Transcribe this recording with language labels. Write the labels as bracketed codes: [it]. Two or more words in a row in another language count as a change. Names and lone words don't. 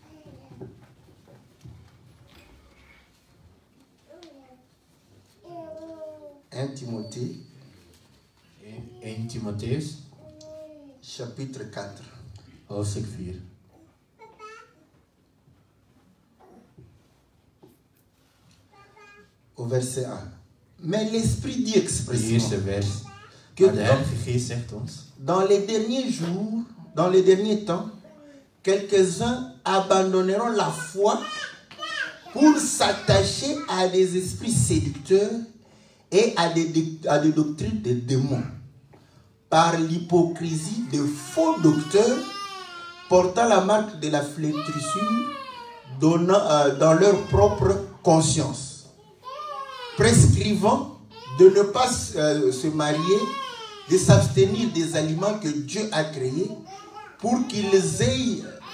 [fr] Timothée, [nl] 1 Timotheus, [fr] chapitre 4. [nl] hoofdstuk 4. [fr] Au verset 1. Mais l'Esprit dit De expressément [nl] eerste vers. [fr] que [nl] Maar de Heilige Geest zegt ons, [fr] dans les derniers jours, dans les derniers temps, quelques-uns abandonneront la foi pour s'attacher à des esprits séducteurs et à des doctrines de démons, par l'hypocrisie de faux docteurs portant la marque de la flétrissure dans leur propre conscience, prescrivant de ne pas se marier, de s'abstenir des aliments que Dieu a créés pour qu'ils aient,